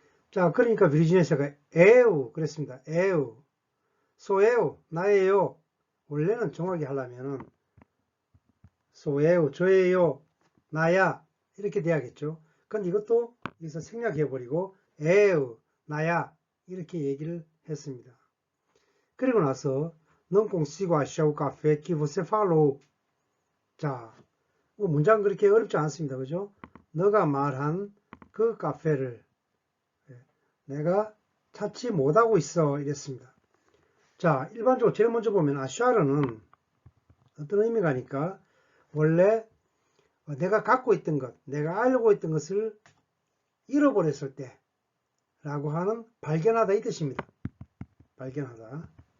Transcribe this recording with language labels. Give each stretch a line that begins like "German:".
Korean: 자, 그러니까 비르지니아 씨가 에우 그랬습니다. 에우 소에우 나예요. 원래는 정확히 하려면은 소에우 저예요 나야 이렇게 돼야겠죠. 근데 이것도 여기서 생략해버리고 에우 나야 이렇게 얘기를 했습니다. 그리고 나서
Portuguese: não consigo achar o café que você falou.
Korean: 자, 문장 그렇게 어렵지 않습니다. 그죠? 너가 말한 그 카페를 내가 찾지 못하고 있어 이랬습니다. 자, 일반적으로 제일 먼저 보면 아샤르는 어떤 의미가 하니까 원래 내가 갖고 있던 것, 내가 알고 있던 것을 잃어버렸을 때 라고 하는 발견하다 이 뜻입니다. 발견하다.